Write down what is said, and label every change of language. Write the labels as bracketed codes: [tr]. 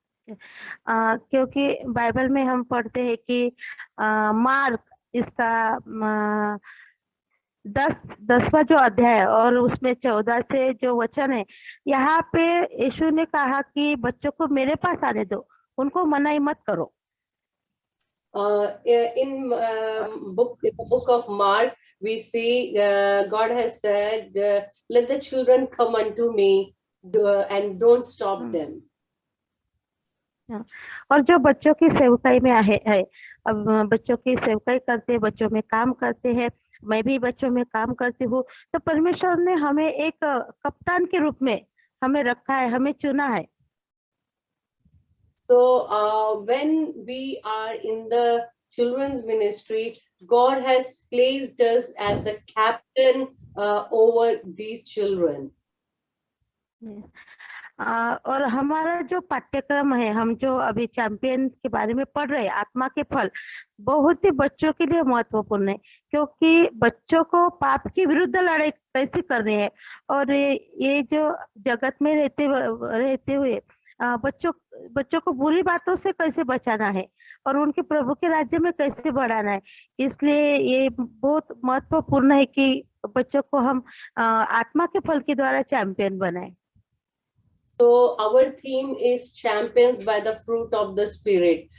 [hi] क्योंकि बाइबल में हम पढ़ते हैं कि मार्क इसका 10वां जो अध्याय है और उसमें 14 से जो वचन है, यहाँ पे यीशु ने कहा कि बच्चों को मेरे पास आने दो, उनको मनाही मत करो। [en] In the book of Mark, we see God has said, "Let the children come unto me, and don't stop them." [hi] और जो बच्चों की सेवकाई में है, अब बच्चों की सेवकाई करते, बच्चों में काम करते हैं, मैं भी बच्चों में काम करती हूँ, तो परमेश्वर ने हमें एक कप्तान के रूप में हमें रखा है, हमें चुना है। [en] So when we are in the children's ministry, God has placed us as the captain over these children. [hi] और हमारा जो पाठ्यक्रम है, हम जो अभी चैंपियन के बारे में पढ़ रहे हैं, आत्मा के फल, बहुत ही बच्चों के लिए महत्वपूर्ण है, क्योंकि बच्चों को पाप के विरुद्ध लड़ाई कैसे करनी है, और ये जो जगत में रहते हुए बच्चों को बुरी बातों से कैसे बचाना है और उनके प्रभु के राज्य में कैसे बढ़ाना है। इसलिए ये बहुत महत्वपूर्ण है कि बच्चों को हम आत्मा के फल के द्वारा चैंपियन बनाए। [en] So our theme is champions by the fruit of the Spirit.